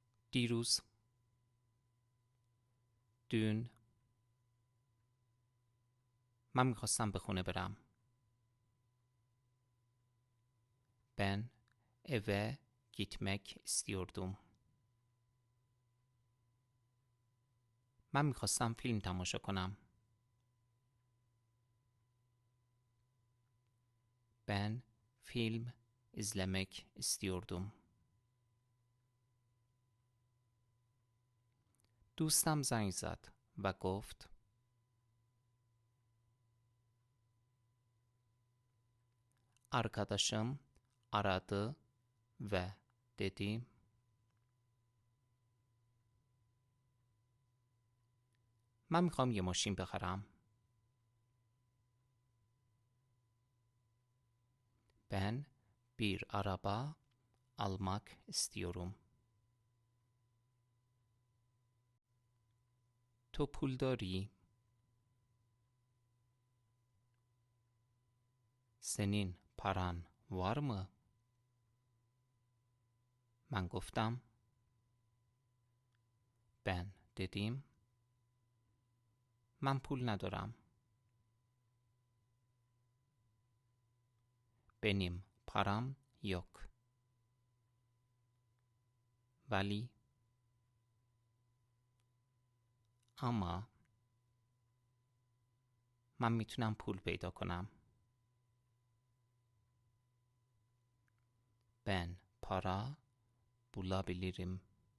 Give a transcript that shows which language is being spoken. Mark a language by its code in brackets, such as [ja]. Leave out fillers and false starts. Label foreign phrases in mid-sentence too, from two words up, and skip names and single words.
[fa] دیروز، dün. من میخواستم به خونه برم. [tr] Ben eve gitmek istiyordum. [fa] من میخواستم فیلم تماشا کنم. [tr] Ben film izlemek istiyordum. [fa] دوستم زنگ زد و گفت [tr] Arkadaşım aradı ve dedi [fa] من میخوام یه ماشین بخرم. [tr] Ben bir araba almak istiyorum. [fa] تو پول داری؟ [tr] Senin paran var mı؟ [fa] من گفتم [tr] Ben dedim [fa] من پول ندارم. [tr] Benim param yok. [fa] ولی اما من میتونم پول پیدا کنم. [tr] Ben para bulabilirim.